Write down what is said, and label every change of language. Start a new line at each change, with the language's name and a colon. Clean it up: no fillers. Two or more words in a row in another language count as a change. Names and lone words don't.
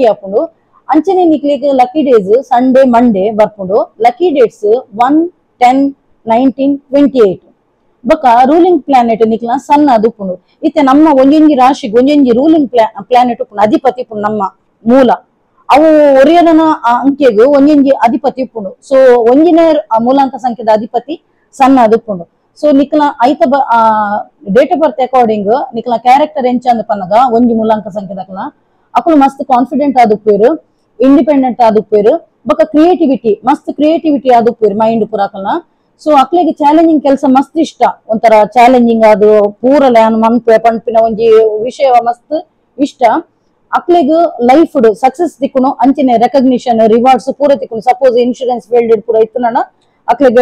Tulu: ಹಾಪುಂಡು ಅಂಚನೆ ನಿಕ್ಲಿಗ್
English: lucky days Sunday Monday
Tulu: ಬರ್ಪುಂಡು
English: lucky dates
Tulu: 1, 10, 19, 28 ಬೊಕ
English: ruling planet
Tulu: ನಿಕ್ಲ ಸನ್ ಅದು ಉಪ್ಪುಂಡು ಇತ್ತೆ ನಮ್ಮ ಒಂಜೊಂಜಿ ರಾಶಿಗೆ ಒಂಜೊಂಜಿ
English: ruling planet
Tulu: ಉಪ್ಪುಂಡು ಅಧಿಪತಿ ಉಪ್ಪುಂಡು ನಮ್ಮ ಮೂಲ ಅವು ಒರಿಯನ ಅಂಕೆಗೂ ಒಂಜೊಂಜಿ ಅಧಿಪತಿ ಉಪ್ಪುಂಡು ಸೊ ಒಂಜಿನೇ ಮೂಲಾಂಕ ಸಂಖ್ಯೆದ ಅಧಿಪತಿ ಸಣ್ಣ ಅದು ಉಪ್ಪುಂಡು ಸೊ ನಿಕ್ಲ ಐತ
English: date of birth according
Tulu: ನಿಕ್ಲ ಕ್ಯಾರೆಕ್ಟರ್ ಎಂಚ ಅಂದ್ ಪನ್ನಗ ಒಂಜಿ ಮೂಲಾಂಕ ಸಂಖ್ಯೆದಕ್ಲ ಅಕುಲು ಮಸ್ತ್ ಕಾನ್ಫಿಡೆಂಟ್ ಆದುಪ್ಪೇರು ಇಂಡಿಪೆಂಡೆಂಟ್ ಆದುಪ್ಪೇರು ಬೊಕ ಕ್ರಿಯೇಟಿವಿಟಿ ಮಸ್ತ್ ಕ್ರಿಯೇಟಿವಿಟಿ ಆದುಪ್ಪೇರು ಮೈಂಡ್ ಪುರಾಕಲ್ನ ಸೊ ಅಕ್ಲಿಗೆ ಚಾಲೆಂಜಿಂಗ್ ಕೆಲಸ ಮಸ್ತ್ ಇಷ್ಟ ಒಂಥರ ಚಾಲೆಂಜಿಂಗ್ ಅದು ಪೂರ ಮನ್ಪೆ ಪಂಪಿನ ಒಂಜಿ ವಿಷಯ ಮಸ್ತ್ ಇಷ್ಟ ಅಕ್ಲಿಗ್
English: life success
Tulu: ತಿಕ್ಕುನು ಅಂಚಿನ
English: recognition rewards
Tulu: ಪೂರ ತಿಕ್ಕುನು
English: suppose insurance field
Tulu: ಪೂರ ಇತ್ತನ ಅಕ್ಲಿಗ್